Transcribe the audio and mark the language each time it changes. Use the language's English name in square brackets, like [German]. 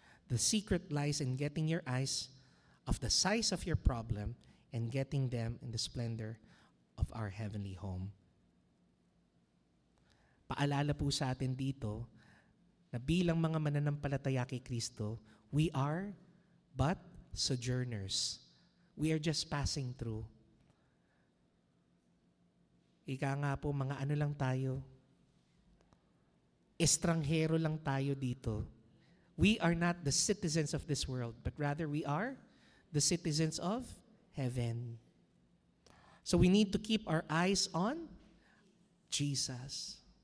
[English] The secret lies in getting your eyes of the size of your problem and getting them in the splendor of our heavenly home. [Filipino] Paalala po sa atin dito na bilang mga mananampalataya kay Kristo, [English] we are but sojourners. We are just passing through. [Filipino] Ika nga po, mga ano lang tayo, estranghero lang tayo dito. [English] We are not the citizens of this world, but rather we are the citizens of heaven. So we need to keep our eyes on Jesus.